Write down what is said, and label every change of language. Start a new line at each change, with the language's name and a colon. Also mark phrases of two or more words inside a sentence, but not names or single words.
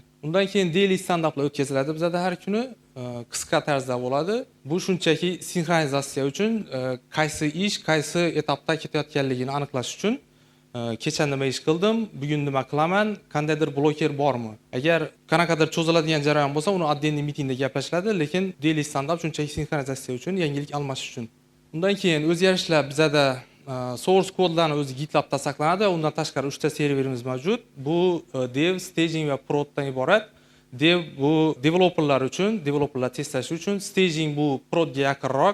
Uzbek: Undan keyin
English: daily stand-uplar
Uzbek: o'tkaziladi bizda har kuni, qisqa tarzda bo'ladi. Bu shunchaki sinxronizatsiya uchun, qaysi ish qaysi etapda ketayotganligini aniqlash uchun. Kecha nima ish qildim, bugun nima qilaman, qandaydir bloker bormi? Agar qanaqadir cho'ziladigan jarayon bo'lsa, uni отдельный mitingda gaplashiladi, lekin
English: daily stand-up
Uzbek: shunchaki sinxronizatsiya uchun, yangilik almashish uchun. Undan keyin o'zgarishlar bizda
English: source kodlarni
Uzbek: o'zi GitLabda saqlanadi. Undan tashqari 3 ta serverimiz mavjud. Bu dev, staging va proddan iborat. Dev bu developerlar uchun, developerlar testlash uchun, staging bu prodga yaqinroq.